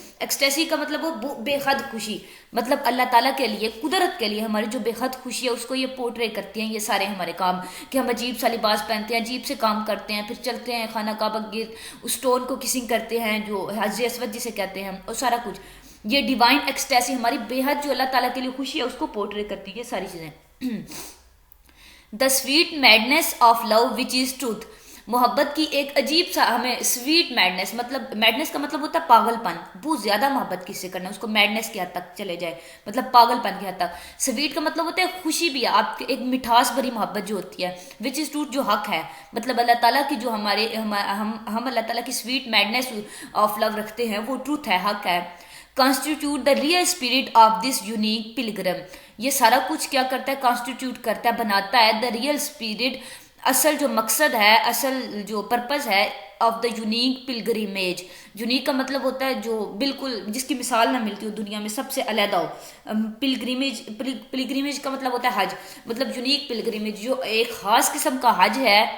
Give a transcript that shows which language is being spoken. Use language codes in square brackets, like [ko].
[ur] Ecstasy کا مطلب وہ بے حد خوشی، مطلب اللہ تعالیٰ کے لیے، قدرت کے لیے ہماری جو بے حد خوشی ہے اس کو یہ پورٹری کرتی ہیں. یہ سارے ہمارے کام کہ ہم عجیب سا لباس پہنتے ہیں، عجیب سے کام کرتے ہیں، پھر چلتے ہیں خانہ کعبہ گرد، اس اسٹون کو کسنگ کرتے ہیں جو حجر اسود جسے کہتے ہیں، اور سارا کچھ. یہ ڈیوائن ایکسٹیسی ہماری بے حد جو اللہ تعالیٰ کے لیے خوشی ہے اس کو پورٹری کرتی ہے. یہ ساری چیزیں. [en] The sweet madness of love which is truth. [ur] محبت کی ایک عجیب سا ہمیں سویٹ میڈنیس، مطلب میڈنیس کا مطلب ہوتا ہے پاگل پن، بہت زیادہ محبت کس سے کرنا، اس کو میڈنیس کی حد تک چلے جائے، مطلب پاگل پن کی حد تک. سویٹ کا مطلب ہوتا ہے خوشی بھی ہے، آپ کی ایک مٹھاس بھری محبت جو ہوتی ہے. [en] which is truth [ur] جو حق ہے، مطلب اللہ تعالیٰ کی جو ہم اللہ تعالیٰ کی [en] sweet madness of love [ur] رکھتے ہیں وہ ٹروتھ ہے، حق ہے. [en] Constitute the real spirit of this unique pilgrim. [ur] یہ سارا کچھ کیا کرتا ہے؟ کانسٹیٹیوٹ کرتا ہے، بناتا ہے [en] the real spirit, [ur] اصل جو مقصد ہے، اصل جو پرپز ہے [en] Of the unique pilgrimage. [ur] Unique کا مطلب ہوتا ہے جو بالکل جس کی مثال نہ ملتی ہو دنیا میں، سب سے علیحدہ ہو. پلگریمیج کا مطلب ہوتا ہے حج، مطلب یونیک پلگریمیج جو ایک خاص قسم کا حج ہے.